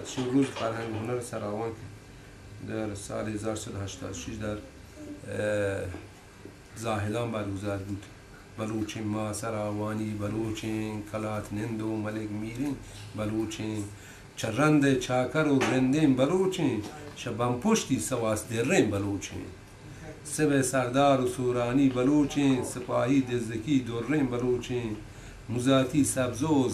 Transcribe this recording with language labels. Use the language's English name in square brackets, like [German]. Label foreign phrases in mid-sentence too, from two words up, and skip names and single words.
[Persian] روز فرهنگ هنر سراوان در سال 1386 در زاهدان برگزار بود. [Baluchi] بلوچین ما سراوانی بلوچین کلات نند و ملک میرین بلوچین چرند چاکر و رندین بلوچین شبان پشتی سواس درین بلوچین سب سردار و سورانی بلوچین سپاهی دزدکی درین بلوچین مزاتی سبزو و